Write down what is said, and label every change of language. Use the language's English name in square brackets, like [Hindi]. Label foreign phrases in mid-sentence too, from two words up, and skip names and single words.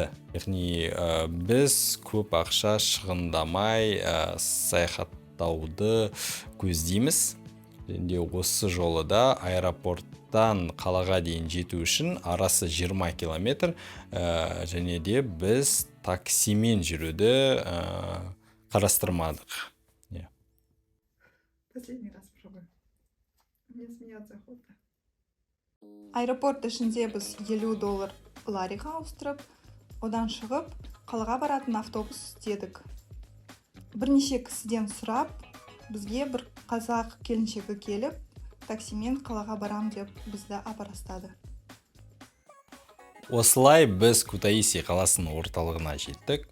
[Kazakh] Яғни біз көп ақша шығындамай саяхаттауды көздейміз. Енді осы жолы да аэропорттан қалаға дейін жету үшін арасы 20 километр, және де біз таксимен жүруді қарастырмадық. [Russian] Последний раз пробуем. Мне смеяться охота. [Kazakh] Аэропорт ішінде біз $50 лариға ауыстырып, одан шығып, қалаға баратын автобус дедік. Бірнеше кісіден сұрап, бізге бір қазақ келіншегі келіп, таксимен қалаға барам деп бізді апарастады. Осылай біз Кутаиси қаласының орталығына жеттік.